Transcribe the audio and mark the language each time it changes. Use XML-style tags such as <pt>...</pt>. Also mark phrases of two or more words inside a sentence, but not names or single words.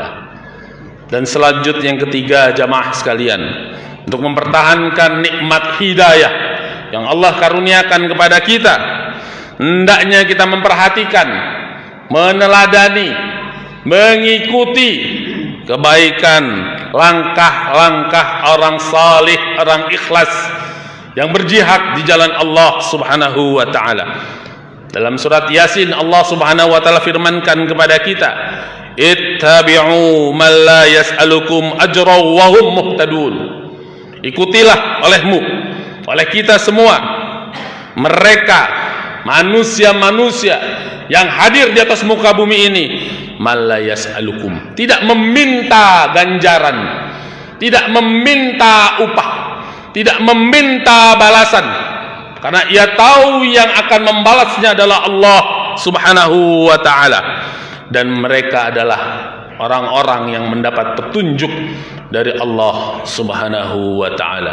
<id>Dan selanjutnya yang ketiga, jamaah sekalian, untuk mempertahankan nikmat hidayah yang Allah karuniakan kepada kita, hendaknya kita memperhatikan, meneladani, mengikuti kebaikan, langkah-langkah orang salih, orang ikhlas yang berjihad di jalan Allah</id> <ar>سبحانه وتعالى.</ar> <id>Dalam surat Yasin Allah</id> <ar>سبحانه وتعالى</ar> <id>firmankan kepada kita,</id> <ar>اتبعوا من لا يسألكم أجرا وهم مهتدون.</ar> <id>Ikutilah oleh kita semua mereka manusia-manusia yang hadir di atas muka bumi ini,</id> <ar>من لا يسألكم,</ar> <id>tidak meminta ganjaran, tidak meminta upah, tidak meminta balasan, karena ia tahu yang akan membalasnya adalah Allah</id> <ar>سبحانه وتعالى.</ar> <id>Dan mereka adalah orang-orang yang mendapat petunjuk dari Allah</id> <ar>سبحانه وتعالى.</ar>